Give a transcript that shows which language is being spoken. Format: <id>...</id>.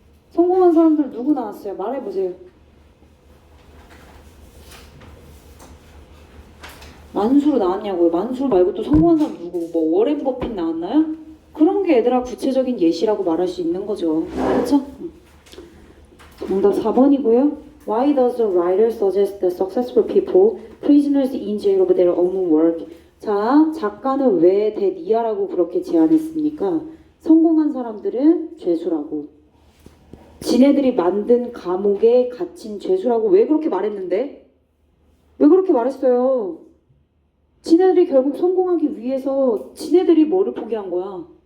<ko>성공한 사람들 누구 나왔어요? 말해보세요. 만수로 나왔냐고요? 만수 말고 또 성공한 사람 누구? 뭐 워렌 버핏 나왔나요? 그런 게 얘들아 구체적인 예시라고 말할 수 있는 거죠. 그렇죠? 정답 4번이고요.</ko> <en>Why does the writer suggest that successful people, prisoners in jail of their own work?</en> <ko>자, 작가는 왜 대니아라고 그렇게 제안했습니까? 성공한 사람들은 죄수라고. 지네들이 만든 감옥에 갇힌 죄수라고 왜 그렇게 말했는데? 왜 그렇게 말했어요? 지네들이 결국 성공하기 위해서 지네들이 뭐를 포기한 거야?</ko>